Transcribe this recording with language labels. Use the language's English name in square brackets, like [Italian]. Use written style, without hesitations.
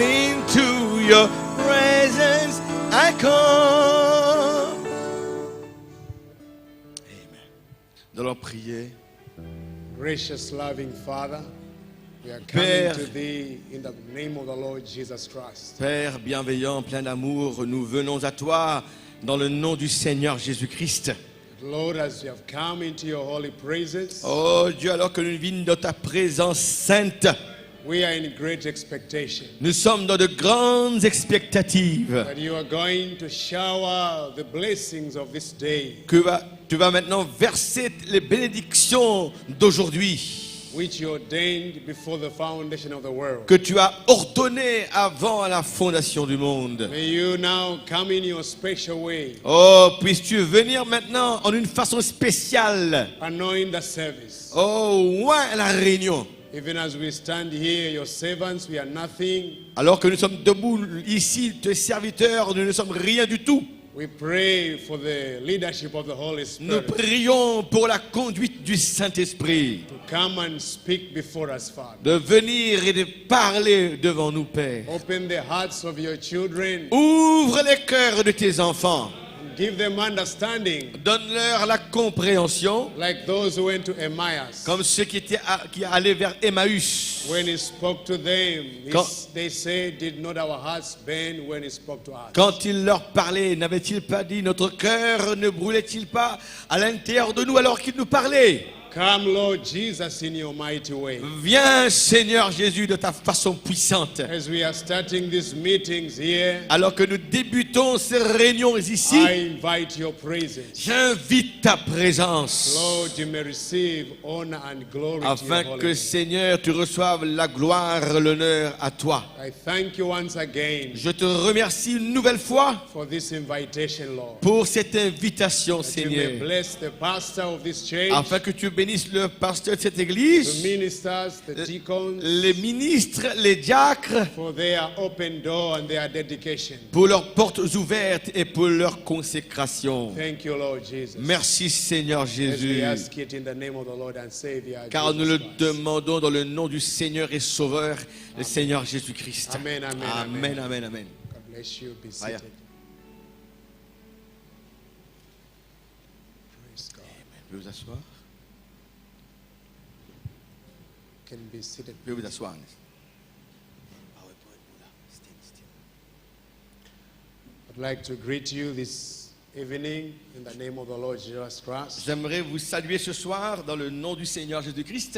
[English] Into your presence I come. [French] Amen. Nous allons prier. [English] Gracious, loving Father, we are coming to Thee in the name of the Lord Jesus Christ. [French] Père bienveillant, plein d'amour, nous venons à toi dans le nom du Seigneur Jésus-Christ. [English] Lord, as you have come into your holy praises, [French] Oh Dieu, alors que nous vîmes dans ta présence sainte, [English] we are in great expectation [French] nous sommes dans de grandes expectatives [English] that you are going to shower the blessings of this day. [French] que tu vas maintenant verser les bénédictions d'aujourd'hui. [English] which you ordained before the foundation of the world. [French] que tu as ordonné avant la fondation du monde. [English] May you now come in your special way, [French] Oh, puisses-tu venir maintenant en une façon spéciale. [English] anoint the service. [French] Oh, ouais, la réunion. [English] Even as we stand here, your servants, we are nothing. [French] Alors que nous sommes debout ici, tes serviteurs, nous ne sommes rien du tout. [English] We pray for the leadership of the Holy [French] Nous [English] Spirit [French] prions pour la conduite du Saint-Esprit, [English] to come and speak before us, Father. [French] de venir et de parler devant nous, Père. [English] Open the hearts of your children [French] Ouvre les cœurs de tes enfants. [English] and give them understanding, [French] Donne-leur la compréhension, [English] like those who went to Emmaus. [French] comme ceux qui allaient vers Emmaüs. [English] When he spoke to them, [French] Quand- [English] they say, did not our hearts burn when he spoke to us? [French] Quand il leur parlait, n'avait-il pas dit, notre cœur ne brûlait-il pas à l'intérieur de nous alors qu'il nous parlait? [English] Come, Lord Jesus, in your mighty way. [French] Viens, Seigneur Jésus, de ta façon puissante. [English] As we are starting these meetings here, [French] Alors que nous débutons ces réunions ici, [English] I invite your presence. [French] j'invite ta présence [English] Lord, you may receive honor and glory to [French] afin [English] your holy [French] que, [English] name. [French] Seigneur, tu reçoives la gloire, l'honneur à toi. [English] I thank you once again [French] Je te remercie une nouvelle fois [English] for this invitation, Lord. [French] pour cette invitation, [English] That you may [French] Seigneur, [English] bless the pastor of this church, [French] afin que tu bénisses le pasteur de cette [English] the [French] église, [English] ministers, the deacons, [French] les ministres, les diacres, [English] for their open door and their dedication. [French] pour leurs portes ouvertes et pour leur consécration. [English] Thank you, Lord Jesus. [French] Merci, Seigneur [English] As [French] Jésus, [English] we ask it in the name of the Lord and Savior, [French] car nous [English] Jesus [French] le [English] Christ. [French] demandons dans le nom du Seigneur et Sauveur, le Seigneur Jésus-Christ. Amen, amen, Amen, amen, amen. [English] God bless you. Be Aya. seated. Praise God. [French] Vous pouvez vous asseoir. [English] Can be seated. [French] Vous pouvez vous asseoir. [English] I'd like to greet you this evening in the name of the Lord Jesus Christ. [French] J'aimerais vous saluer ce soir dans le nom du Seigneur Jésus-Christ.